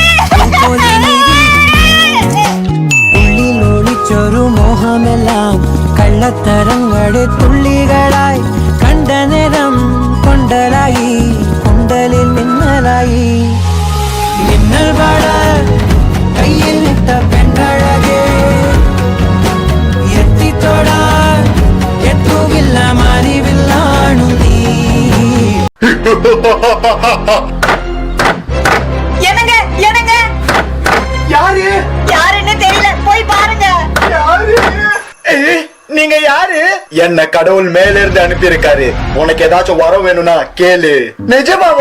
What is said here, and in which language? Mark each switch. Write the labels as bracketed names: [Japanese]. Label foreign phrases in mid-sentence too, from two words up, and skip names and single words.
[Malayalam] ഉള്ളിൽ ഒളിച്ചൊരു മോഹമെല്ലാം കള്ളത്തരങ്ങളുടെ തുള്ളികളായി കണ്ട നേരം കൊണ്ടലായി കൊണ്ടലിൽ മിന്നലായി മിന്നൽ വാട കയ്യിൽ ഇട്ട പെണ്ണഴകേ എത്തിത്തൊടാൻ എത്തുകില്ല മാറിവില്ലാണു നീ [Tamil] என்னங்க என்னங்க யாரு யாருன்னு தெரியல போய் பாருங்க நீங்க யாரு? என்ன கடவுள் மேல இருந்து அனுப்பி இருக்காரு. உனக்கு ஏதாச்சும் வரம் வேணும்னா கேளு. நிஜமாவா?